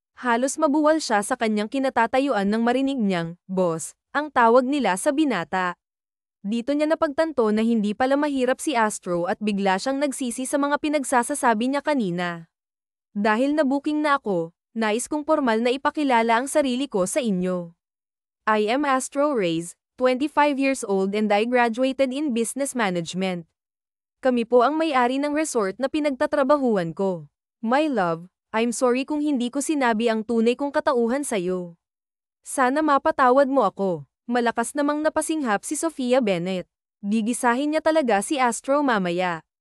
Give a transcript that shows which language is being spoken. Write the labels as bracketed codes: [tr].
[tl] Halos mabuwal siya sa kanyang kinatatayuan nang marinig niyang, boss, ang tawag nila sa binata. Dito niya napagtanto na hindi pala mahirap si Astro at bigla siyang nagsisi sa mga pinagsasasabi niya kanina. Dahil nabuking na ako, nais kong formal na ipakilala ang sarili ko sa inyo. [en] I am Astro Reyes, 25 years old and I graduated in business management. [tl] Kami po ang may-ari ng resort na pinagtatrabahuan ko. [en] My love, I'm sorry [tl] kung hindi ko sinabi ang tunay kong katauhan sa'yo. Sana mapatawad mo ako. Malakas namang napasinghap si Sophia Bennett. Gigisahin niya talaga si Astro mamaya.